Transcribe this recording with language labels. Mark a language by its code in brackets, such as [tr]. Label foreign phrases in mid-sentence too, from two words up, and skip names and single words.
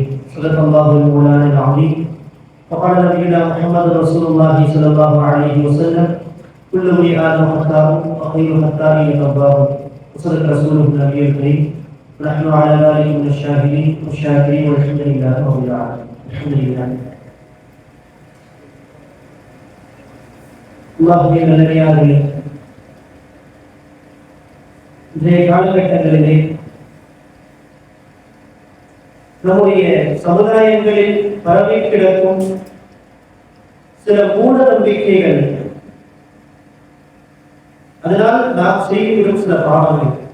[ar] صدق الله المولانا العظيم. وقال نبينا محمد رسول الله صلى الله عليه وسلم: كل ابن آدم خطاء وخير الخطائين التواب. وصدق رسوله النبي الكريم. ونحن على ذلك من الشاهدين والشاكرين والحمد لله رب العالمين. الحمد لله. [ta] அல்லாஹ்வுடைய நல்லடியார்களே, இன்றைய காலகட்டங்களிலே நம்முடைய சமுதாயங்களில் பரவி கிடக்கும் சில மூட நம்பிக்கைகள், அதனால் நாம் செய்துவிடும் சில பாவங்கள்,